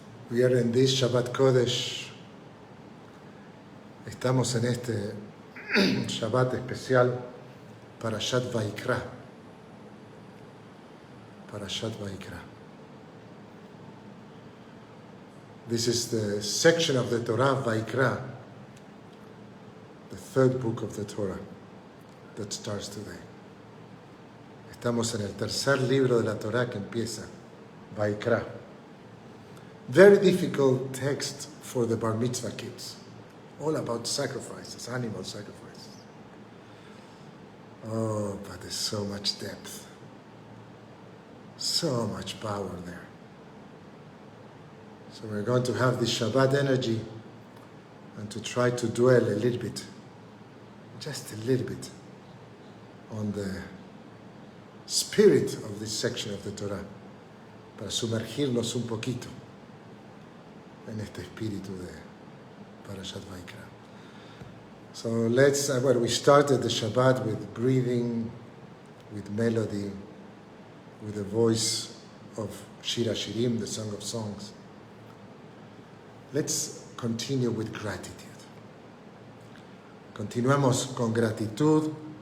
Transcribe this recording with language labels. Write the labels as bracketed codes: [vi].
[en] We are in this Shabbat Kodesh. [es] Estamos en este Shabbat especial para Parashat Vaikra. Parashat Vaikra. [en] This is the section of the Torah, Vaikra, the third book of the Torah that starts today. [es] Estamos en el tercer libro de la Torah que empieza, Vaikra. [en] Very difficult text for the bar mitzvah kids. All about sacrifices, animal sacrifices. Oh, but there's so much depth. So much power there. So we're going to have this Shabbat energy and to try to dwell a little bit, just a little bit, on the spirit of this section of the Torah, [es] para sumergirnos un poquito en este espíritu de Parashat Vaikra. [en] So we started the Shabbat with breathing, with melody, with the voice of Shir HaShirim, the Song of Songs. Let's continue with gratitude. [es] Continuamos con gratitud.